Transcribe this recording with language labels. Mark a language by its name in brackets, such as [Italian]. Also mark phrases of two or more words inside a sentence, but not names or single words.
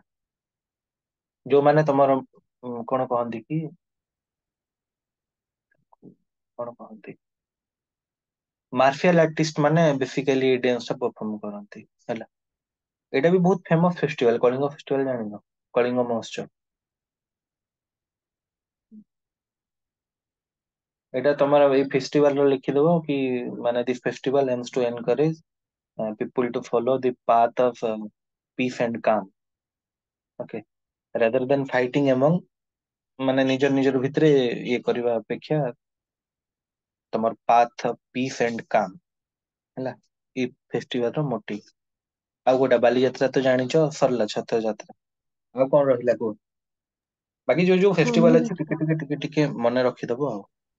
[Odia] ଯୋଉମାନେ ତମର କଣ କହନ୍ତି କି କଣ କହନ୍ତି [English] martial artist [Odia] ମାନେ ବେସିକାଲି ଡ୍ୟାନ୍ସ ଟା ପରଫର୍ମ କରନ୍ତି ହେଲା। ଏଇଟା ବି ବହୁତ [English] famous festival, [Odia] କଳିଙ୍ଗ ଫେଷ୍ଟିଭାଲ ଜାଣିନ, କଳିଙ୍ଗ ମହୋତ୍ସବ। ଏଇଟା ତମର ଏଇ ଫେଷ୍ଟିଭାଲ ର ଲେଖିଦବ କି ମାନେ [English] this festival aims to encourage people to follow the path of peace and calm, okay, rather than fighting among [Odia] ମାନେ ନିଜର ଭିତରେ ଇଏ କରିବା ଅପେକ୍ଷା ତମର [English] path of peace and calm [Odia] ହେଲା, ଏଇ ଫେଷ୍ଟିଭାଲ ର ମୋଟିଭ। ଆଉ ଗୋଟେ ବାଲିଯାତ୍ରା ତ ଜାଣିଛ, ସରିଲା ଛତ୍ର ଯାତ୍ରା। ଆଉ କଣ ରହିଲା କୁହ, ବାକି ଯୋଉ ଯୋଉ ଫେଷ୍ଟିଭାଲ ଅଛି ଟିକେ ଟିକେ ଟିକେ ଟିକେ ମନେ ରଖିଦବ ଆଉ।